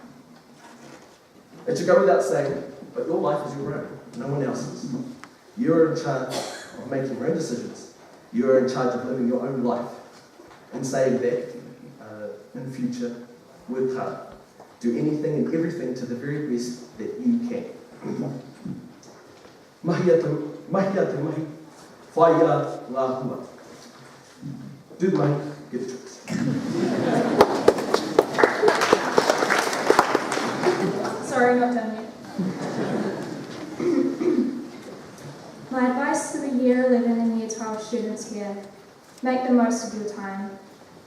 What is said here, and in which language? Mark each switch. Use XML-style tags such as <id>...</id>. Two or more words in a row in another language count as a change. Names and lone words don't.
<en>It should go without saying, but your life is your own, no one else's. You are in charge of making your own decisions. You are in charge of living your own life. And saying that, in future, work hard. Do anything and everything to the very best that you can.</en> <mi>Mahi atu mahi, whaia la hua.</mi> <en>Do mahi, get tricks. Sorry, not done yet. My advice to the Year 11 and Year 12 students here: make the most of your time.</en>